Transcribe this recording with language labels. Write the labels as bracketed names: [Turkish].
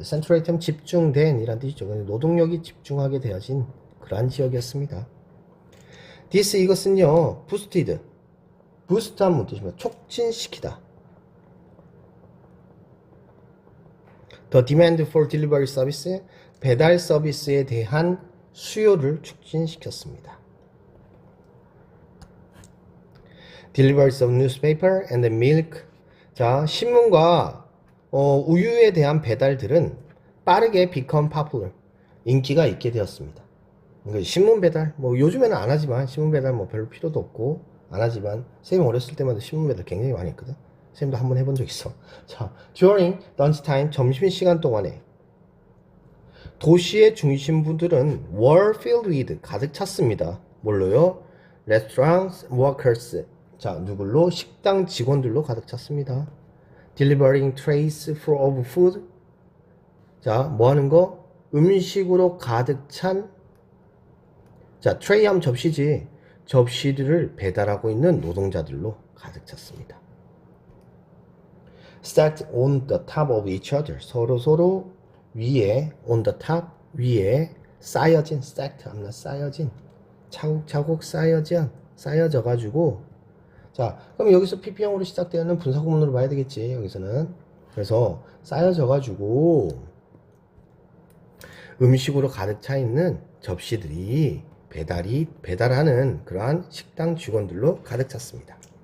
[Korean] saturated 하면 집중된 이란 뜻이죠. 노동력이 집중하게 되어진 그러한 지역이었습니다. this 이것은요, boosted. boost 하면 뜻입니다. 촉진시키다. [English] The demand for delivery service, [Korean] 배달 서비스에 대한 수요를 촉진시켰습니다. [English] Deliveries of newspaper and milk. [Korean] 자, 신문과 우유에 대한 배달들은 빠르게 [English] become popular, [Korean] 인기가 있게 되었습니다. 그러니까 신문 배달, 뭐 요즘에는 안 하지만 신문 배달 뭐 별로 필요도 없고 안 하지만 쌤이 어렸을 때마다 신문 배달 굉장히 많이 했거든. 쌤도 한번 해본 적 있어. 자, [English] during lunchtime, [Korean] 점심시간 동안에 도시의 중심부들은 [English] were filled with, [Korean] 가득 찼습니다. 뭘로요? [English] restaurants workers. [Korean] 자, 누굴로? 식당 직원들로 가득 찼습니다. [English] delivering trays full of food. [Korean] 자, 뭐 하는 거? 음식으로 가득 찬, 자, 트레이 하면 접시지. 접시들을 배달하고 있는 노동자들로 가득 찼습니다. [English] Stacked on the top of each other. [Korean] 서로 위에, [English] on the top, [Korean] 위에 쌓여진, stacked 하면 쌓여진, 차곡차곡 쌓여져 가지고, 자, 그럼 여기서 PP형으로 시작되는 분사구문으로 봐야 되겠지, 여기서는. 그래서 쌓여져 가지고 음식으로 가득 차 있는 접시들이 배달하는 그러한 식당 직원들로 가득 찼습니다.